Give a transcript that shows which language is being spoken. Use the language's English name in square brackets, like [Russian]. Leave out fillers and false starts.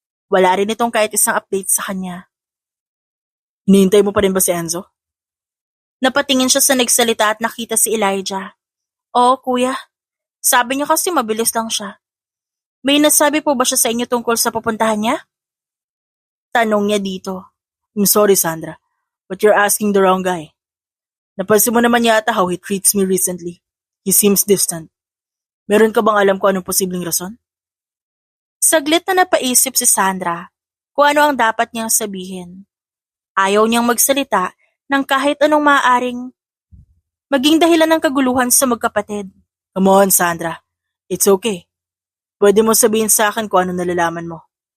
[Filipino] Wala rin itong kahit isang update sa kanya. Hinihintay mo pa rin ba si Enzo? Napatingin siya sa nagsalita at nakita si Elijah. Oo, kuya. Sabi niya kasi mabilis lang siya. May nasabi po ba siya sa inyo tungkol sa pupuntahan niya? Tanong niya dito. [English] I'm sorry, Sandra, but you're asking the wrong guy. [Filipino] Napansin mo naman yata [English] how he treats me recently. He seems distant. [Filipino] Meron ka bang alam kung anong posibleng rason? Saglit na napaisip si Sandra kung ano ang dapat niyang sabihin. Ayaw niyang magsalita ng kahit anong maaaring maging dahilan ng kaguluhan sa magkapatid. [English] Come on, Sandra. It's okay. [Filipino] Pwede mo sabihin sa akin kung ano nalalaman mo.